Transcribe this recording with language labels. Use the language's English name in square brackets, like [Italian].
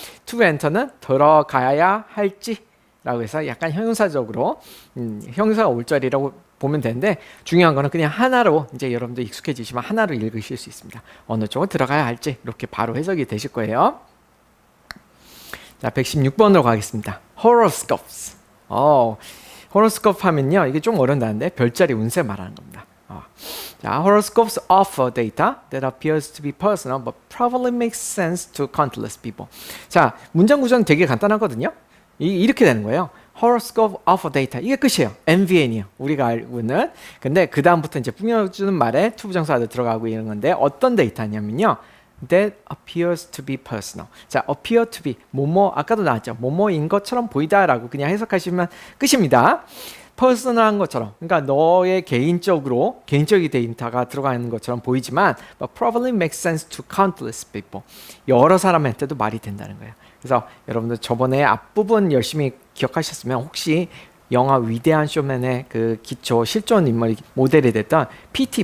[Korean] to enter는 들어가야 할지 라고 해서 약간 형용사적으로 형용사가 올 자리라고 보면 되는데, 중요한 거는 그냥 하나로 이제 여러분들 익숙해지시면 하나로 읽으실 수 있습니다. 어느 쪽으로 들어가야 할지 이렇게 바로 해석이 되실 거예요. 자, 116번으로 가겠습니다. horoscopes. horoscope 하면요, 이게 좀 어렵다는데 별자리 운세 말하는 겁니다. [English] 자, horoscopes offer data that appears to be personal but probably makes sense to countless people. [Korean] 자, 문장 구조는 되게 간단하거든요. 이렇게 되는 거예요. [English] horoscope of data [Korean] 이게 끝이에요. MVN이요. 우리가 알고 있는. 근데 그 다음부터 이제 꾸며주는 말에 to 부정사도 들어가고 이런 건데 어떤 데이터냐면요. [English] That appears to be personal. [Korean] 자, appear to be 뭐뭐 아까도 나왔죠. 뭐뭐인 것처럼 보이다라고 그냥 해석하시면 끝입니다. 퍼스널한 것처럼, 그러니까 너의 개인적인 데이터가 들어가 있는 것처럼 보이지만 [English] but probably makes sense to countless people. [Korean] 여러 사람한테도 말이 된다는 거예요. 그래서 여러분들 저번에 앞부분 열심히 기억하셨으면 혹시 영화 위대한 쇼맨의 그 기초 실존 인물 모델이 됐던 P.T.